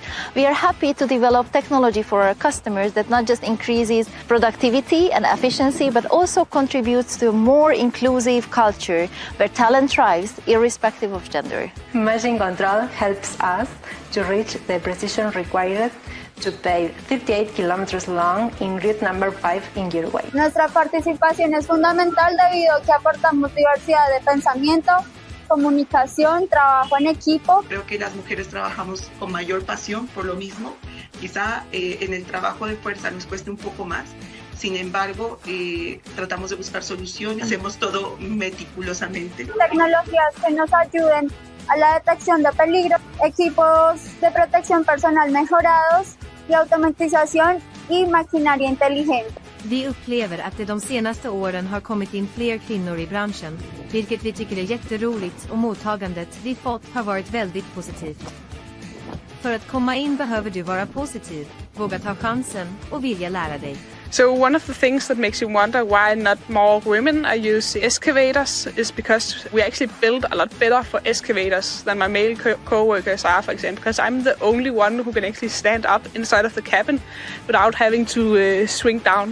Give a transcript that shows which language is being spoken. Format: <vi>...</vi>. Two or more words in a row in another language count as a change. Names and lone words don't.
<en>We are happy to develop technology for our customers that not just increases productivity and efficiency, but also contributes to a more inclusive culture where talent thrives irrespective of gender. Machine control helps us to reach the precision required to pave 38 kilometers long in route number 5 in Uruguay.</en> <es>Nuestra participación es fundamental debido a que aportamos diversidad de pensamiento, comunicación, trabajo en equipo. Creo que las mujeres trabajamos con mayor pasión por lo mismo. Quizá en el trabajo de fuerza nos cueste un poco más. Sin embargo, tratamos de buscar soluciones, hacemos todo meticulosamente. Tecnologías que nos ayuden a la detección de peligros, equipos de protección personal mejorados y automatización y maquinaria inteligente.</es> <sv>Vi upplever att det de senaste åren har kommit in fler kvinnor i branschen, vilket vi tycker är jätteroligt, och mottagandet vi fått har varit väldigt positivt. För att komma in behöver du vara positiv, våga ta chansen och vilja lära dig.</sv> <en>So one of the things that makes you wonder why not more women are using excavators is because we actually build a lot better for excavators than my male co-workers are, for example, because I'm the only one who can actually stand up inside of the cabin without having to swing down.</en>